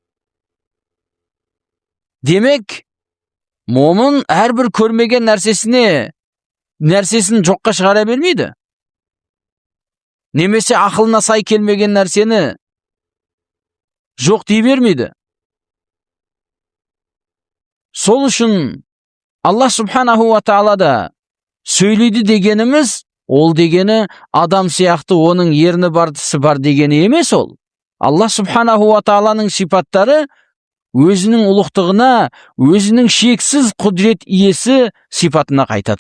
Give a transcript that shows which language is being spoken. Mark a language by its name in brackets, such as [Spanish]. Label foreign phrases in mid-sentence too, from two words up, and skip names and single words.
[Kazakh] Демек, момын әрбір көрмеген нәрсесін жоққа шығара бермейді. Немесе ақылына сай келмеген нәрсені жоқ дей бермейді. Сол үшін Алла [Arabic] سبحانه وتعالى [Kazakh] да сөйлейді дегеніміз, ол дегені адам сияқты оның ерні бар, тісі бар дегені емес ол. Алла [Arabic] سبحانه وتعالى [Kazakh] сипаттары өзінің ұлықтығына, өзінің шексіз құдірет иесі сипатына қайтады.